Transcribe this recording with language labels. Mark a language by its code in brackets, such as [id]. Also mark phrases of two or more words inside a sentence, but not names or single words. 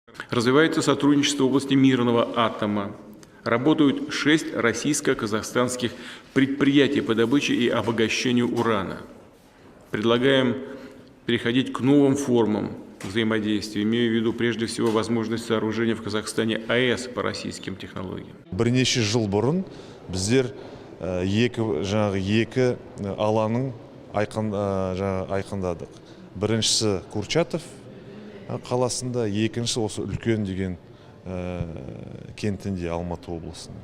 [ru] Развивается сотрудничество в области мирного атома. Работают 6 российско-казахстанских предприятий по добыче и обогащению урана. Предлагаем переходить к новым формам взаимодействия, имею в виду прежде всего возможность сооружения в Казахстане АЭС по российским технологиям. [kk] Бірнеше жыл бұрын біздер екі алаңның айқындадық. Біріншісі Курчатов қаласында, екінші осы үлкен деген кентінде Алматы облысының.